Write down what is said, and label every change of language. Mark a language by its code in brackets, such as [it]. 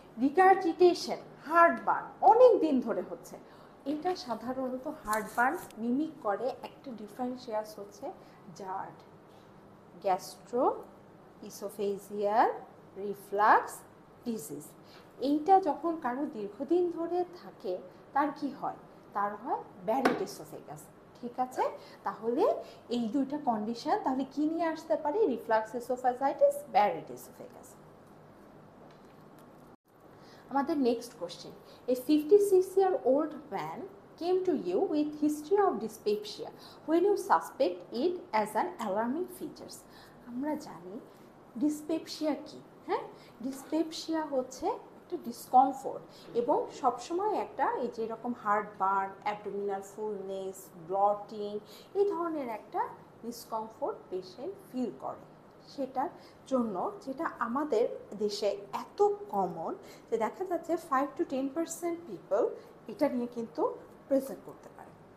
[bn] Regurgitation, heartburn অনেক দিন ধরে হচ্ছে, এটা সাধারণত হার্টবার্ন মিমিক করে একটা ডিফারেন্সিয়াস জার্ড, গ্যাস্ট্রো ইসোফেজিয়াল রিফ্লাক্স ডিজিজ। এইটা যখন কারো দীর্ঘদিন ধরে থাকে তার কি হয়, তার হয় ব্যারেট ইসোফেগাস। ঠিক আছে, তাহলে এই দুইটা কন্ডিশন তাহলে কি নিয়ে আসতে পারে, রিফ্লাক্স ইসোফেজাইটিস, ব্যারেট ইসোফেগাস। আমাদের next question, [en] A 56-year-old man came to you with history of dyspepsia when you suspect it as an alarming features. [bn] আমরা জানি ডিসপেপসিয়া কি। হ্যাঁ, ডিসপেপসিয়া একটা ডিসকমফোর্ট এবং সবসময় একটা এই যে এরকম হার্টবার্ন, অ্যাবডোমিনাল ফুলনেস, ব্লটিং, এই ধরনের একটা ডিসকমফোর্ট পেশেন্ট ফিল করে। সেটার জন্য যেটা আমাদের দেশে এত কমন যে দেখা যাচ্ছে 5 to 10% পিপল এটা নিয়ে কিন্তু প্রেজেন্ট করতে পারে।